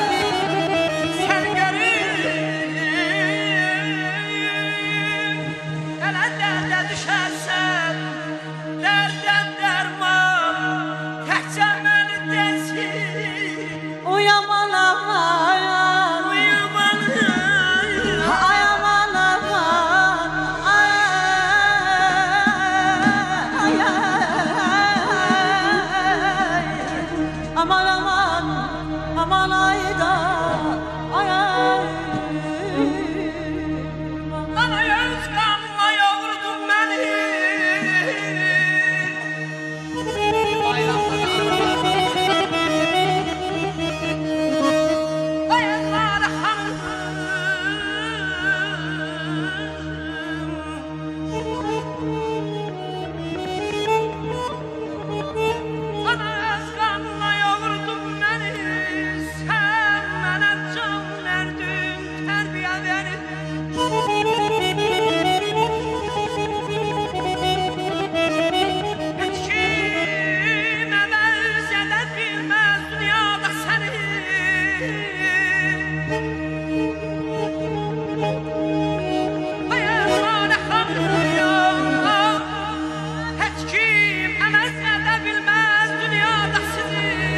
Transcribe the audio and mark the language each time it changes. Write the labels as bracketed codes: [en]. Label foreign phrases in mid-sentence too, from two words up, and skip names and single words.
[az] Səni görüm elə dərdə düşəsən. Dərdən dərman təkcə məni desin. Uyaman aman, Uyuman ay aman aman, ay aman aman, aman ayda, ay [tr] Ana göz kanına yoğurdun beni. Ayaklar hanım. Ana göz kanına yoğurdun beni. Sen bana can verdin, terbiye verdin. [az] Heç kim əvəz edə bilməz dünyada səni. Ayaqlara xanım, heç kim əvəz edə bilməz dünyada sizi.